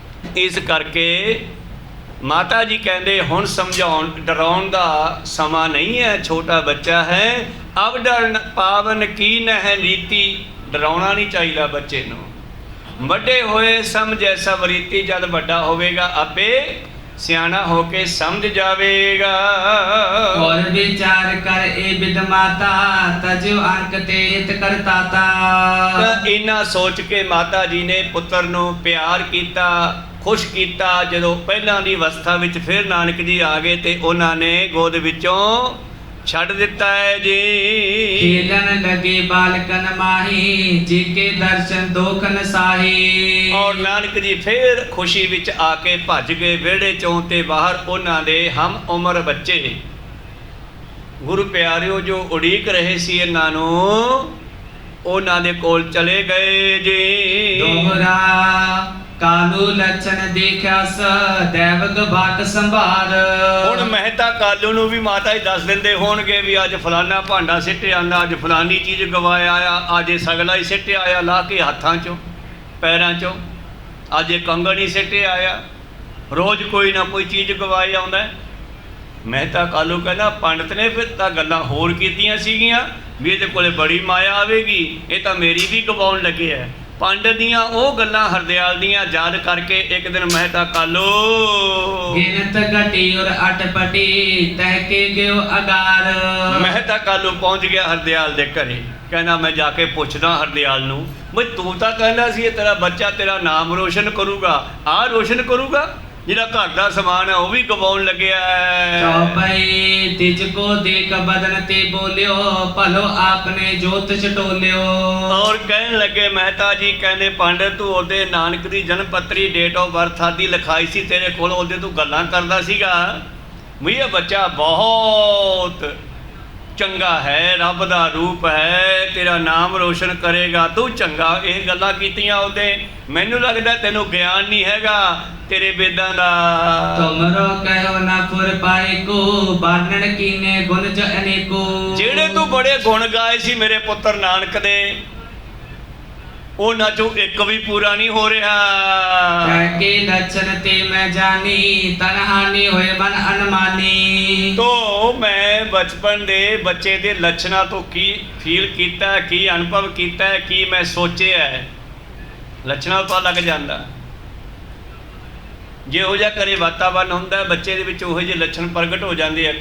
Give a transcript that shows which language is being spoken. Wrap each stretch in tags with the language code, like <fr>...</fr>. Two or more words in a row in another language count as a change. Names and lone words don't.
<pa>ਇਸ ਕਰਕੇ ਮਾਤਾ ਜੀ ਕਹਿੰਦੇ ਹੁਣ ਸਮਝਾਉਣ ਡਰਾਉਣ ਦਾ ਸਮਾਂ ਨਹੀਂ ਹੈ, ਛੋਟਾ ਬੱਚਾ ਹੈ।</pa> <bra>अब डरन पावन की नहि रीती,</bra> <pa>ਡਰਾਉਣਾ ਨਹੀਂ ਚਾਹੀਦਾ ਬੱਚੇ ਨੂੰ।</pa> <bra>वड्डे होए समझ ऐसा वरीती,</bra> <pa>ਜਦ ਵੱਡਾ ਹੋਵੇਗਾ ਆਪੇ ਸਿਆਣਾ ਹੋ ਕੇ ਸਮਝ ਜਾਵੇਗਾ।</pa> <bra>और विचार कर ए विद माता, तजो अंक ते हित करताता।</bra> <pa>ਤਾਂ ਇਹਨਾਂ ਸੋਚ ਕੇ ਮਾਤਾ ਜੀ ਨੇ ਪੁੱਤਰ ਨੂੰ ਪਿਆਰ ਕੀਤਾ, ਖੁਸ਼ ਕੀਤਾ। ਜਦੋਂ ਪਹਿਲਾਂ ਦੀ ਅਵਸਥਾ ਵਿੱਚ ਫਿਰ ਨਾਨਕ ਜੀ ਆ ਗਏ ਤੇ ਉਹਨਾਂ ਨੇ ਗੋਦ ਵਿੱਚੋਂ ਛੱਡ ਦਿੱਤਾ ਹੈ ਜੀ।</pa> <bra>खेलन लगे बालकन माही, जिके दर्शन दोखन साही।</bra> <pa>ਔਰ ਨਾਨਕ ਜੀ ਫਿਰ ਖੁਸ਼ੀ ਵਿੱਚ ਆ ਕੇ ਭੱਜ ਗਏ ਵਿਹੜੇ ਚੋਂ ਤੇ ਬਾਹਰ ਉਹਨਾਂ ਦੇ ਹਮ ਉਮਰ ਬੱਚੇ ਗੁਰੂ ਪਿਆਰਿਓ ਜੋ ਉਡੀਕ ਰਹੇ ਸੀ ਇਹਨਾਂ ਨੂੰ, ਉਹਨਾਂ ਦੇ ਕੋਲ ਚਲੇ ਗਏ ਜੀ।</pa> <bra>दोहरा कालू लक्षण देखस, दैवक भाक संभार।</bra> <pa>ਹੁਣ ਮਹਿਤਾ ਕਾਲੂ ਨੂੰ ਵੀ ਮਾਤਾ ਜੀ ਦੱਸ ਦਿੰਦੇ ਹੋਣਗੇ ਵੀ ਅੱਜ ਫਲਾਨਾ ਭਾਂਡਾ ਸਿੱਟਿਆ ਆਂਦਾ, ਅੱਜ ਫਲਾਨੀ ਚੀਜ਼ ਗਵਾਇਆ ਆ, ਅੱਜ ਇਹ ਸਗਲਾ ਹੀ ਸਿੱਟਿਆ ਆਇਆ ਲਾ ਕੇ ਹੱਥਾਂ 'ਚੋਂ ਪੈਰਾਂ 'ਚੋਂ, ਅੱਜ ਇਹ ਕੰਗਣ ਹੀ ਸਿੱਟਿਆ ਆਇਆ। ਰੋਜ਼ ਕੋਈ ਨਾ ਕੋਈ ਚੀਜ਼ ਗਵਾਏ ਆਉਂਦਾ। ਮਹਿਤਾ ਕਾਲੂ ਕਹਿੰਦਾ ਪੰਡਤ ਨੇ ਫਿਰ ਤਾਂ ਗੱਲਾਂ ਹੋਰ ਕੀਤੀਆਂ ਸੀਗੀਆਂ ਵੀ ਇਹਦੇ ਕੋਲੇ ਬੜੀ ਮਾਇਆ ਆਵੇਗੀ, ਇਹ ਤਾਂ ਮੇਰੀ ਵੀ ਗਵਾਉਣ ਲੱਗੇ ਹੈ। ਪੰਡਤ ਦੀਆਂ ਉਹ ਗੱਲਾਂ ਹਰਦਿਆਲ ਦੀਆਂ ਯਾਦ ਕਰਕੇ ਇੱਕ ਦਿਨ ਮਹਿਤਾ ਕਾਲੂ</pa> <bra>गिनत घटी और अटपटी, तहके गयो अगार।</bra> <pa>ਮਹਿਤਾ ਕਾਲੂ ਪਹੁੰਚ ਗਿਆ ਹਰਦਿਆਲ ਦੇ ਘਰੇ। ਕਹਿੰਦਾ ਮੈਂ ਜਾ ਕੇ ਪੁੱਛਦਾ ਹਰਦਿਆਲ ਨੂੰ, ਬਈ ਤੂੰ ਤਾਂ ਕਹਿੰਦਾ ਸੀ ਇਹ ਤੇਰਾ ਬੱਚਾ ਤੇਰਾ ਨਾਮ ਰੋਸ਼ਨ ਕਰੂਗਾ, ਆਹ ਰੋਸ਼ਨ ਕਰੂਗਾ, ਜਿਹੜਾ ਘਰ ਦਾ ਸਮਾਨ ਹੈ ਉਹ ਵੀ ਗਵਾਉਣ ਲੱਗਿਆ ਹੈ।</pa> <bra>चौपाई तिजको देख बदन ते बोलियो, भलो आपने जोत छटोलियो।</bra> <pa>ਔਰ ਕਹਿਣ ਲੱਗੇ ਮਹਿਤਾ ਜੀ ਕਹਿੰਦੇ ਪੰਡਤ ਤੂੰ ਉਹਦੇ ਨਾਨਕ ਦੀ ਜਨਮ ਪੱਤਰੀ</pa> <en>date of birth</en> <pa>ਆਦਿ ਲਿਖਾਈ ਸੀ ਤੇਰੇ ਕੋਲ, ਉਹਦੇ ਤੂੰ ਗੱਲਾਂ ਕਰਦਾ ਸੀਗਾ ਵੀ ਇਹ ਬੱਚਾ ਬਹੁਤ ਚੰਗਾ ਹੈ, ਰੱਬ ਦਾ ਰੂਪ ਹੈ, ਤੇਰਾ ਨਾਮ ਰੋਸ਼ਨ ਕਰੇਗਾ, ਤੂੰ ਚੰਗਾ। ਇਹ ਗੱਲਾਂ ਕੀਤੀਆਂ ਉਹਦੇ। ਮੈਨੂੰ ਲੱਗਦਾ ਤੈਨੂੰ ਗਿਆਨ ਨਹੀਂ ਹੈਗਾ ਤੇਰੇ ਵੇਦਾਂ ਦਾ।</pa> <bra>तुमरो कहो ना पुर पाए को, बानन कीने गुण ज अनेको।</bra> <pa>ਜਿਹੜੇ ਤੂੰ ਬੜੇ ਗੁਣ ਗਾਏ ਸੀ ਮੇਰੇ ਪੁੱਤਰ ਨਾਨਕ ਦੇ, ਉਹਨਾਂ ਚੋਂ ਇੱਕ ਵੀ ਪੂਰਾ ਨਹੀਂ ਹੋ ਰਿਹਾ।</pa> <bra>के लक्षण ते मैं जानी, तन हानि होए मन अनमानी।</bra> <pa>ਤੋ ਮੈਂ ਬਚਪਨ ਦੇ ਬੱਚੇ ਦੇ ਲੱਛਣਾਂ ਤੋਂ ਕੀ ਫੀਲ ਕੀਤਾ, ਕੀ ਅਨੁਭਵ ਕੀਤਾ, ਕੀ ਮੈਂ ਸੋਚਿਆ ਹੈ, ਲੱਛਣਾਂ ਤੋਂ ਲੱਗ ਜਾਂਦਾ। ਜਿਹੋ ਜਿਹਾ ਘਰੇ ਵਾਤਾਵਰਨ ਹੁੰਦਾ ਬੱਚੇ ਦੇ ਵਿੱਚ ਉਹੋ ਜਿਹੇ ਲੱਛਣ ਪ੍ਰਗਟ ਹੋ ਜਾਂਦੇ ਆ।</pa>